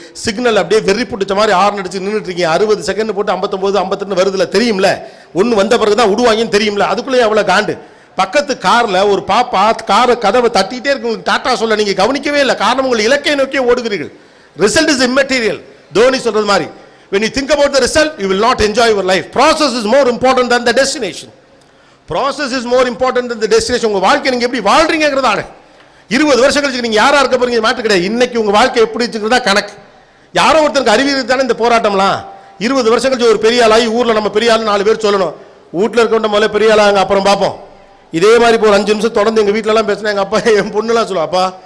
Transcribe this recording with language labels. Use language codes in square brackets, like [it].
[ta] Signal அப்படியே வெறி பிடிச்ச மாதிரி ஆர்ன் அடிச்சு நின்றுட்டு இருக்கீங்க. 60 செகண்ட் போட்டு 59 52 வருதுல தெரியும்ல. ஒன்று வந்த பிறகுதான் விடுவாங்கன்னு தெரியும்ல. அதுக்குள்ளேயே அவ்வளோ காண்டு. பக்கத்து கார்ல ஒரு பாப்பா காரை கதவை தட்டிகிட்டே இருக்கு. உங்களுக்கு டாட்டா சொல்ல நீங்க கவனிக்கவே இல்லை. காரணம் உங்கள் இலக்கை நோக்கியே ஓடுகிறீர்கள். [en] Result is immaterial. [ta] தோனி சொல்றது மாதிரி, [en] when you think about the result, you will not enjoy your life. Process is more important than the destination. Process is more important than the destination. [ta] உங்க வாழ்க்கை நீங்க எப்படி வாழ்றீங்கிறதான 20 வருஷம் கழிச்சு நீங்க யாரா இருக்க போறீங்க மாற்று கிடையாது. இன்னைக்கு உங்க வாழ்க்கை எப்படி இருக்குங்கிறதா கணக்கு. யாரோ ஒருத்தருக்கு அறிவியல் தானே இந்த போராட்டம்லாம். 20 வருஷம் கழிச்சு ஒரு பெரிய ஆளாகி ஊர்ல நம்ம பெரிய ஆள் 4 பேர் சொல்லணும். வீட்டில் இருக்கவங்க முதல்ல பெரிய ஆளாங்க, அப்புறம் பார்ப்போம். இதே மாதிரி இப்போ ஒரு 5 நிமிஷம் தொடர்ந்து எங்க வீட்டில எல்லாம் பேசினா எங்க அப்பா என் பொண்ணுலாம் சொல்லுவா, அப்பா